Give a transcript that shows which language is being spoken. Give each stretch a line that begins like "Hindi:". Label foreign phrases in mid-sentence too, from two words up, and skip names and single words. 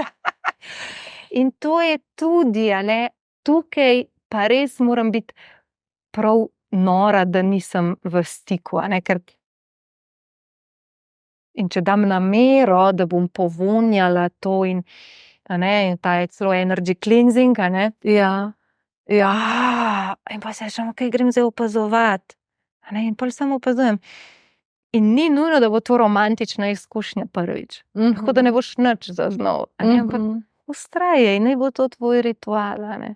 Slovenian: In to je tudi, a ne, tukaj pa res moram biti prav nora, da nisem v stiku, a ne, ker in če dam namero, da bom povonjala to in, a ne, in ta je celo
English: energy cleansing,
Slovenian: a ne, Ja, ja. in pa se rečem, okej, grem zdaj opazovati, a ne, in pol samo opazujem. In ni nujno, da bo to romantična izkušnja prvič. Tako da ne boš nič zaznal, a ne, ampak vztrajaj, naj bo to tvoj ritual, a ne.